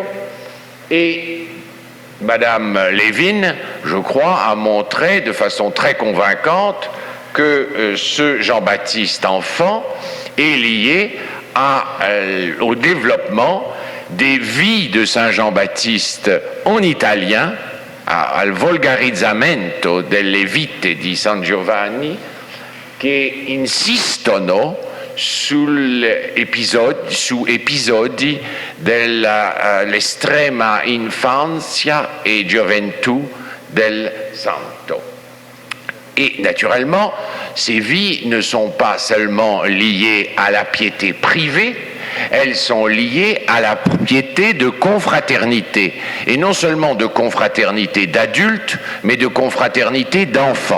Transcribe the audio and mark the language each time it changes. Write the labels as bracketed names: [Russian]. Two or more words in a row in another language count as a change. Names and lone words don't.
[French] Et Madame Lévin, je crois, a montré de façon très convaincante que ce Jean-Baptiste enfant est lié au développement des vies de Saint Jean-Baptiste en italien, [Italian] al volgarizzamento delle vite di San Giovanni, che insistono su episodi dell'estrema infanzia e gioventù del santo. [French] Et naturellement, ces vies ne sont pas seulement liées à la piété privée, elles sont liées à la piété de confraternité, et non seulement de confraternité d'adultes, mais de confraternité d'enfants.